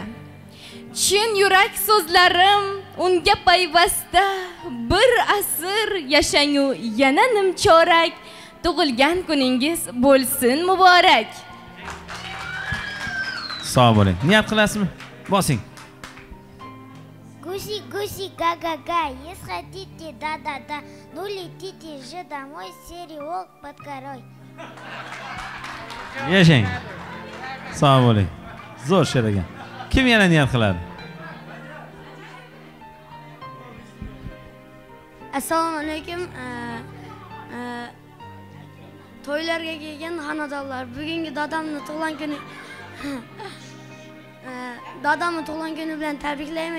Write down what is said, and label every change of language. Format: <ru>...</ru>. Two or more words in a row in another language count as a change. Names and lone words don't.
<uz>Chin yurak so'zlarim unga payvasta. Bir asr yashangu yana nimchorak. Tug'ilgan kuningiz bo'lsin muborak. Sog' bo'ling. Niyat qilasizmi? Bosing.</uz> <ru>Гуси, гуси, га-га-га, если хотите, да-да-да, ну летите же домой, сериал под корой.</ru> <uz>Yashang. Sog' bo'ling. Zo'r she'r ekan. Kim yana niyat qiladi? Assalomu alaykum. To'ylarga kelgan xonadonlar, bugungi dadamni tug'ilgan kuni dadamni tug'ilgan kuni bilan tabriklayman.</uz>